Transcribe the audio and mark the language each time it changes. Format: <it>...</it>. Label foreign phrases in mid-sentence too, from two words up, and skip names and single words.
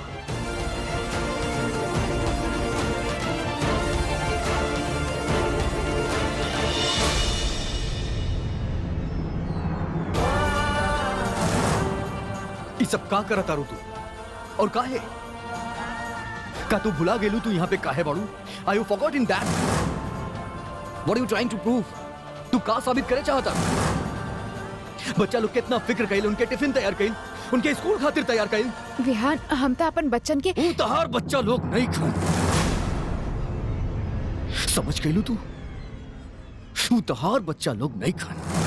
<bho>ये सब का करत तारू तू? और काहे? का तू भुला गेलू तू यहाँ पे काहे बाड़ू?</bho> <en>Are you forgotten that? What are you trying to prove?</en> <bho>तू का साबित करे चाहता? बच्चा लोग कितना फिक्र कइल, उनके टिफिन तैयार कइल, उनके स्कूल खातिर तैयार कइल। विहान, हम तो अपन बच्चन के ऊ तहार बच्चा लोग नहीं खान। समझ गइलू तू? ऊ तहार बच्चा लोग नहीं खान।</bho>